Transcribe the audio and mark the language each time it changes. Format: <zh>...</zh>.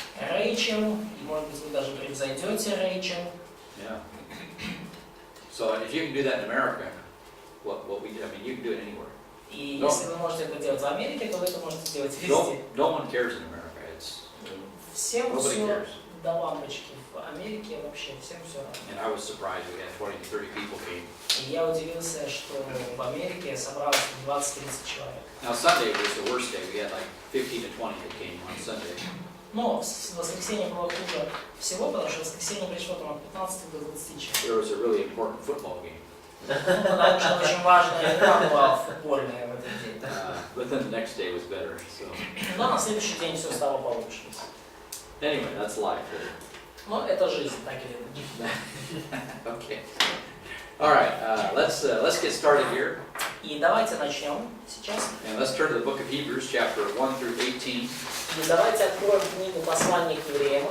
<ru>Рэйчел, и может быть вы даже превзойдете Рэйчел.</ru> <en>Yeah. So if you can do that in America, what we did, I mean, you can do it anywhere.</en> <ru>И если вы можете это делать в Америке, то вы это можете делать везде.</ru> <en>No one cares in America.</en> <ru>Всем</ru> <en>Nobody</en> <ru>все</ru> <en>cares.</en> <ru>до лампочки. В Америке вообще всем все равно.</ru> <en>And I was surprised we had 20 to 30 people came.</en> <ru>И я удивился, что в Америке собралось 20-30 человек.</ru> <en>Now Sunday was the worst day. We had like 15 to 20 that came on Sunday.</en> <ru>Но в воскресенье было хуже всего, потому что в воскресенье пришло там от 15 до 20 человек.</ru> <en>There was a really important football game.</en> <ru>Потому что очень важная игра была футбольная в этот день.</ru> <en>But then the next day was better, so.</en> <ru>Но на следующий день все стало получше.</ru> <en>Anyway, that's life.</en> <ru>Но это жизнь, так или иначе.</ru> <en>Okay. All right, let's get started here.</en> <ru>И давайте начнем сейчас.</ru> <en>And let's turn to the book of Hebrews, chapter 1 through 18.</en> <ru>И давайте откроем книгу «Послание к евреям».</ru>